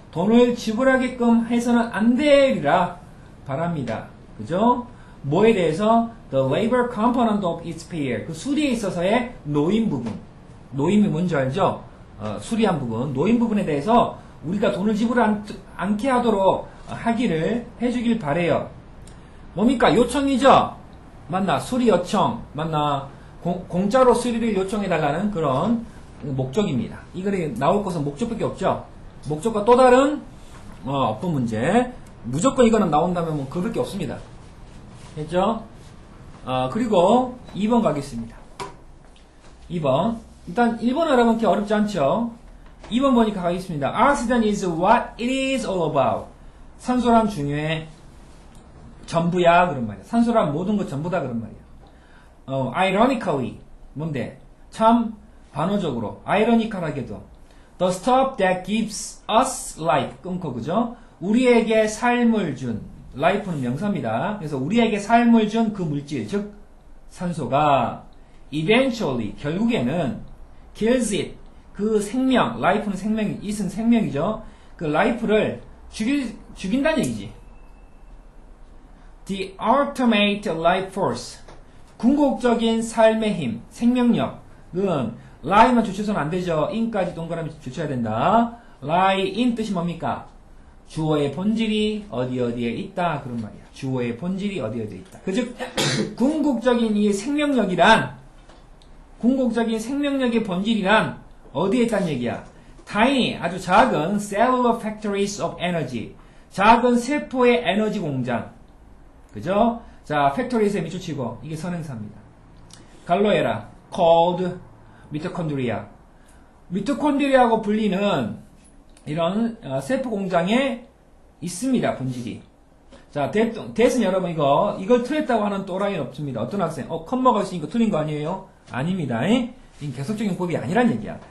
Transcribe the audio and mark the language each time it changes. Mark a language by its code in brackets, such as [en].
[ko] 돈을 지불하게끔 해서는 안 되리라 바랍니다. 그죠? 뭐에 대해서? [en] The labor component of its pay, [ko] 그 수리에 있어서의 노임 부분. 노임이 뭔지 알죠? 수리한 부분. 노임 부분에 대해서 우리가 돈을 지불 않게 하도록 하기를 해주길 바래요. 뭡니까? 요청이죠? 맞나? 수리 요청. 맞나? 공짜로 수리를 요청해달라는 그런 목적입니다. 이 글이 나올 것은 목적밖에 없죠? 목적과 또 다른 어법 문제. 무조건 이거는 나온다면 그럴 게 없습니다. 됐죠? 그리고 2번 가겠습니다. 2번. 일단 1번 여러분께 어렵지 않죠? 2번 보니까 가겠습니다. [en] Oxygen is what it is all about. [ko] 산소란 중요해. 전부야, 그런 말이야. 산소란 모든 것 전부다, 그런 말이야. Ironically, 뭔데? 참 반어적으로, 아이러니컬하게도 [en] the stuff that gives us life, [ko] 끊고, 그죠? 우리에게 삶을 준, life는 명사입니다. 그래서 우리에게 삶을 준 그 물질, 즉 산소가 eventually, 결국에는 [en] kills it. [ko] 그 생명, life는 생명, it은 생명이죠. 그 life를 죽인다는 얘기지. [en] The ultimate life force. [ko] 궁극적인 삶의 힘, 생명력은 lie만 주쳐서는 안 되죠. in까지 동그라미 주쳐야 된다. lie in 뜻이 뭡니까? 주어의 본질이 어디에 있다. 그런 말이야. 주어의 본질이 어디에 있다. 즉 궁극적인 이 생명력이란 궁극적인 생명력의 본질이란 어디에 있다는 얘기야? [en] tiny, [ko] 아주 작은 [en] cellular factories of energy. [ko] 작은 세포의 에너지 공장. 그죠? 자, 팩토리에서 밑줄치고 이게 선행사입니다. [en] 갈로에라, called mitochondria. [ko] 미토콘드리아하고 불리는 이런 세포 공장에 있습니다. 본질이. 자, 대신 여러분 이걸 틀렸다고 하는 또라이는 없습니다. 어떤 학생? 컴마가 있으니까 틀린 거 아니에요? 아닙니다. 이건 계속적인 법이 아니란 얘기야.